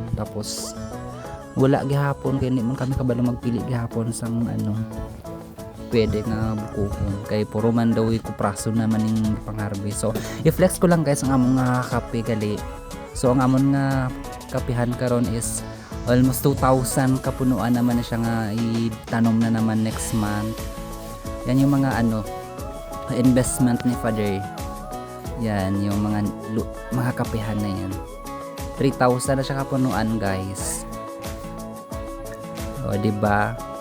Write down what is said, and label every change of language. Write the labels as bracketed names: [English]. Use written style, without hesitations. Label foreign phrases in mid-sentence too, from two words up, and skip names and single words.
[Hiligaynon] Tapos wala gihapon kay hindi man kami kabalo magpili gihapon sang pwede nga bukuhon kay puro man daw kupraso naman ning pang-harvest. So i-flex ko lang guys ang among nga kape gali. So ang amon nga kapihan karon [English] is almost [Hiligaynon] 2,000 kapunuan naman na siya nga itanom na naman next month. [Filipino] Yan yung mga investment ni Father. Yan yung mga kapihan na yan. [Hiligaynon] 3,000 na siya kapunuan guys. [Filipino] O diba?